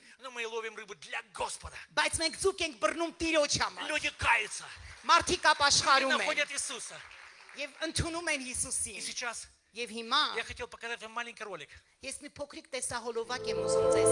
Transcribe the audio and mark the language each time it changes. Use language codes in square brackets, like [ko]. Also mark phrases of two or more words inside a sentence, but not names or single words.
[ru] Но мы ловим рыбу для Господа. [hy] Բայց մենք ձուկ ենք բռնում Տիրոջ համար։ [ru] Люди каются [hy] Մարդիկ [ru] и [hy] ապաշխարում են [ru] находят Иисуса. [hy] եւ ընդունում են [ru] И [hy] Հիսուսին։ [ru] сейчас [hy] Եվ հիմա [ru] я хотел показать вам маленький ролик. [hy] ես մի փոքրիկ տեսահոլովակ եմ ուզում ձեզ։